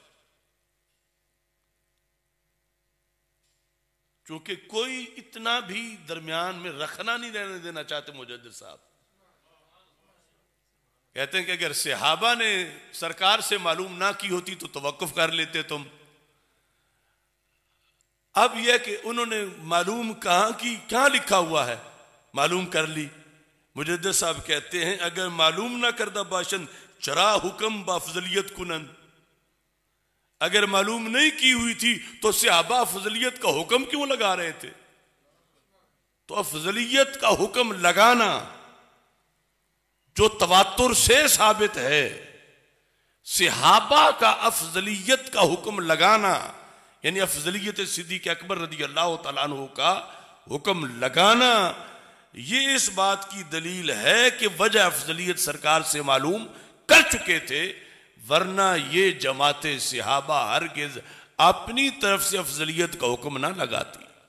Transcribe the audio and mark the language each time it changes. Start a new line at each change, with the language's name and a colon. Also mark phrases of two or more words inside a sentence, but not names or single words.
Urdu: چونکہ کوئی اتنا بھی درمیان میں رکھنا نہیں رہنے دینا چاہتے مجدد صاحب، کہتے ہیں کہ اگر صحابہ نے سرکار سے معلوم نہ کی ہوتی تو توقف کر لیتے تم۔ اب یہ کہ انہوں نے معلوم کہاں کی، کہاں لکھا ہوا ہے، معلوم کر لی۔ مجدد صاحب کہتے ہیں
Persian: اگر معلوم نہ کردہ باشند چرا حکم بافضلیت کنن،
Urdu: اگر معلوم نہیں کی ہوئی تھی تو صحابہ افضلیت کا حکم کیوں لگا رہے تھے؟ تو افضلیت کا حکم لگانا جو تواتر سے ثابت ہے، صحابہ کا افضلیت کا حکم لگانا، یعنی افضلیت صدیق اکبر رضی اللہ تعالیٰ عنہ کا حکم لگانا، یہ اس بات کی دلیل ہے کہ وجہ افضلیت سرکار سے معلوم کر چکے تھے، ورنہ یہ جماعت صحابہ ہرگز اپنی طرف سے افضلیت کا حکم نہ لگاتی۔